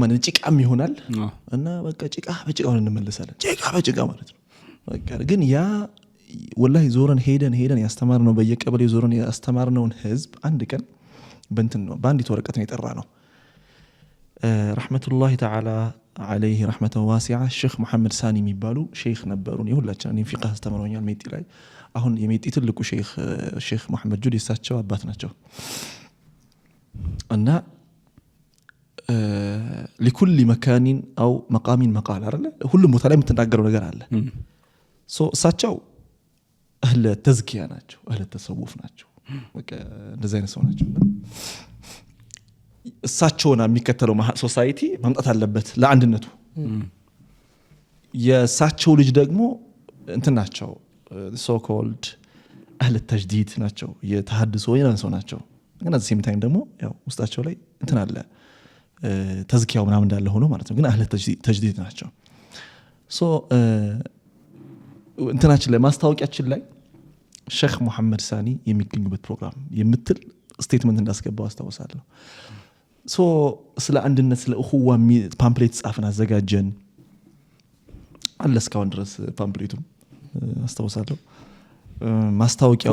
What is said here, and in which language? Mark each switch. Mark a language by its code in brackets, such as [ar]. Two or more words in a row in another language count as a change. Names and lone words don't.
[am] ማለት ጭቃም ይሆናል እና በቃ ጭቃ በጭቃው እንመለሳለን። ጭቃ በጭቃ ማለት ነው በቃ። ግን ያ ወላሂ ዞረን ሄደን ያስተማርነው በየቀበሌው ዞረን ያስተማርነውን ህዝብ አንድ ቀን በእንትን ነው በአንዲት ወረቀት ነው የጠራ ነው። [ar] رحمة الله تعالى عليه رحمة واسعة [am] الشيخ محمد ساني የሚባሉ ሼክ ነበሩን። የሁላችን እኔ ፊቅህ አስተምረውኛል ሜጢ ላይ። አሁን የሜጢ ትልቁ ሼክ መሐመድ ጁዲ እሳቸው አባት ናቸው። እና [ar] لكل مكان أو مقام مقال [am] አይደለ ሁሉም ቦታ ላይ የምትናገረው ነገር አለ። እሳቸው [ar] أهل التزكية [am] ናቸው፣ [ar] أهل التصوف [am] ናቸው። በቃ እንደዛ አይነት ሰው ናቸው። እሳቸውና የሚከተለው ሶሳይቲ ማምጣት አለበት ለአንድነቱ። የእሳቸው ልጅ ደግሞ እንትን ናቸው [en] so called [ar] أهل التجديد [am] ናቸው፣ የተሐድሶ ሰው ናቸው። ግን [en] at the same time [am] ደግሞ ያው ውስጣቸው ላይ እንትን አለ ተዝኪያው ምናምን እንዳለ ሆኖ ማለት ነው። ግን [ar] أهل التجديد [am] ናቸው። እንትናችን ላይ ማስታወቂያችን ላይ ሼክ መሐመድ ሳኒ የሚገኙበት ፕሮግራም የምትል ስቴትመንት እንዳስገባው አስታውሳለሁ። ስለ አንድነት ስለ እኹዋ ፓምፕሌት ጻፍን አዘጋጀን አለ እስካሁን ድረስ ፓምፕሌቱም አስታውሳለሁ። ማስታወቂያው